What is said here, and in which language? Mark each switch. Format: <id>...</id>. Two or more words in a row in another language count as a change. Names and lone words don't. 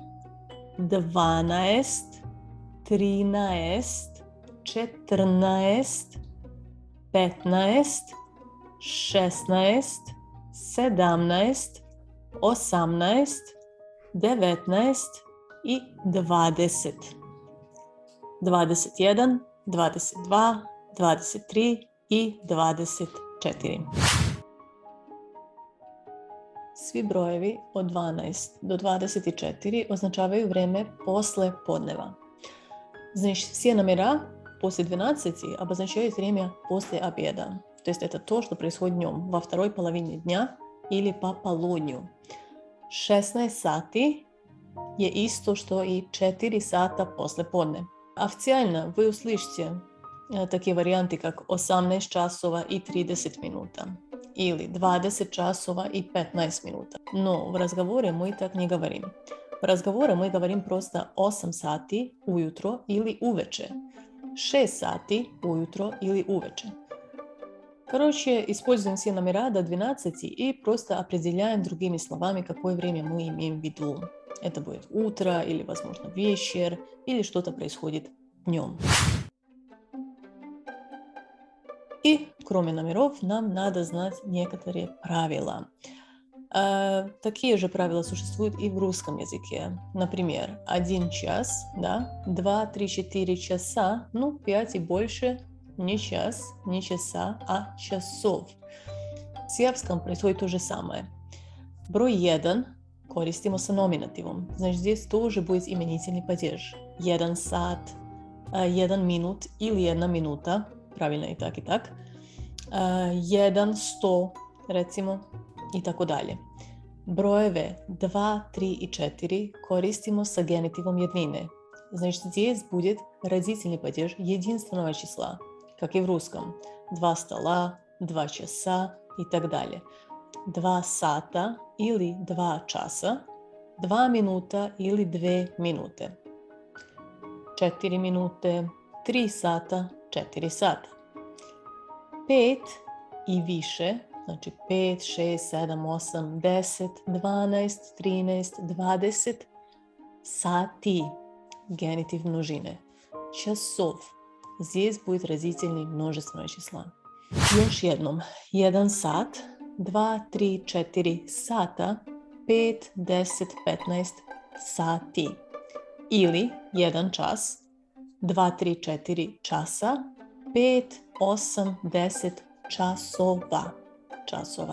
<sr>12, 13, 14, 15, 16, 17, 18, 19 i 20. 21, 22, 23 i 24. Svi brojevi od 12 do 24 označavaju vreme posle podneva.</sr> <ru>Значит, все номера после 12 обозначают время после обеда. То есть это то, что происходит днем, во второй половине дня или по полудню.</ru> <sr>16 sati je isto što i 4 sata posle podne.</sr> <ru>Официально вы услышите такие варианты, как</ru> <sr>18 часова и 30 минута</sr> <ru>или</ru> <sr>20 часова и 15 минута.</sr> <ru>Но в разговоре мы так не говорим. В разговоре мы говорим просто</ru> <sr>8 sati ujutro ili uveče, 6 sati ujutro ili uveče.</sr> <ru>Короче, используем все номера до 12 и просто определяем другими словами, какое время мы имеем в виду. Это будет утро или, возможно, вечер, или что-то происходит днем. И кроме номеров нам надо знать некоторые правила. Такие же правила существуют и в русском языке. Например, 1 час, да, 2, 3, 4 часа, 5 и больше, не час, не часа, а часов. В сербском происходит то же самое.</ru> <sr>Брой 1 koristimo sa nominativom. Znači,</sr> <ru>здесь тоже будет именительный падеж.</ru> <sr>1 sat, 1 minut ili 1 minuta, pravilno i tak. 1 100, recimo, i tako dalje. Brojeve 2, 3 и 4 koristimo sa genitivom jednine.</sr> <ru>Значит, здесь будет родительный падеж единственного числа, как и в русском. 2 стола, 2 часа и так далее.</ru> <sr>2 sata ili 2 časa, 2 minuta ili 2 minute, 4 minute, 3 sata, 4 sata. 5 i više, znači 5, 6, 7, 8, 10, 12, 13, 20 sati, генитив množine.</sr> <ru>Часов. Здесь будет родительный множественного числа.</ru> <sr>Još jednom. 1 sat, 2, 3, 4 sata, 5, 10, 15 sati. Ili 1 čas, 2, 3, 4 časa, 5, 8, 10 časova.</sr>